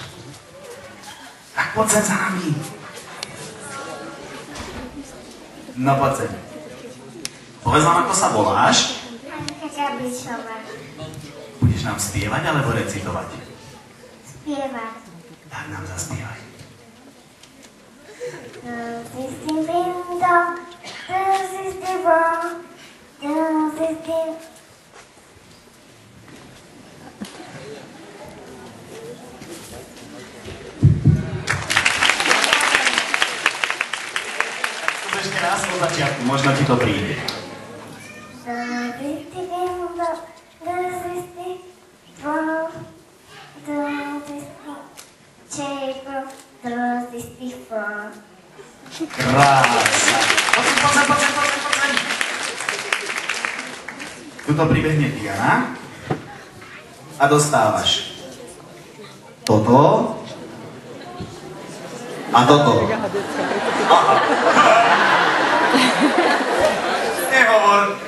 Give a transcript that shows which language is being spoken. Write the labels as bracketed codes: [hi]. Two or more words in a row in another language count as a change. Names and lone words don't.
[sk] Tak poď sem za nami. No poď sem. Povedz nám, ako sa voláš? Anka Gabišová. Budeš nám spievať alebo recitovať? Spievať. Tak nám zaspievaj. [en] This is the window, this is the wall, this is the... [sk] Ešte raz od začiatku, možno ti to príde. [en] This is the window, this is the wall, this is the table, this is the floor. [sk] Krása. Poď sem. Tuto pribehne Diana a dostávaš toto a toto. Aha. Nehovor.